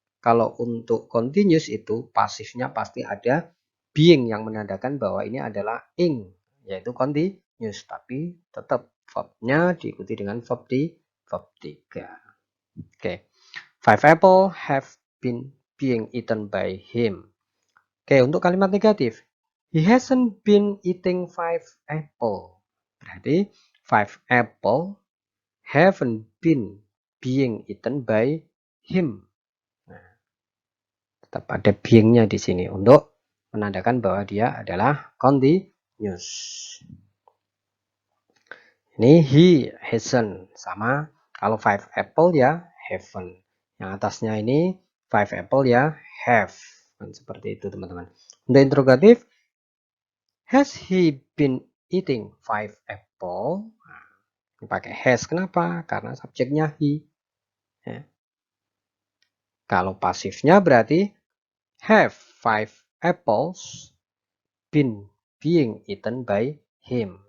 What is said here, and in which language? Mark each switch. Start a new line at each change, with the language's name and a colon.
Indonesian: Kalau untuk continuous itu pasifnya pasti ada being yang menandakan bahwa ini adalah ing, yaitu continuous, tapi tetap verbnya diikuti dengan verb 3. Oke.
English: 5 apple have been being eaten by him. Oke,
Indonesian: untuk kalimat negatif.
English: He hasn't been eating 5 apple. Berarti 5 apple haven't been being eaten by him.
Indonesian: Nah, tetap ada being-nya di sini untuk menandakan bahwa dia adalah continuous. Ini he hasn't sama. Kalau 5 apple ya haven't. Yang atasnya ini 5 apple ya have. Dan seperti itu teman-teman.
English: Untuk interrogatif, has he been eating 5 apple?
Indonesian: Nah, ini pakai has. Kenapa? Karena subjeknya he. Ya.
English: Kalau pasifnya berarti have 5 apples been being eaten by him.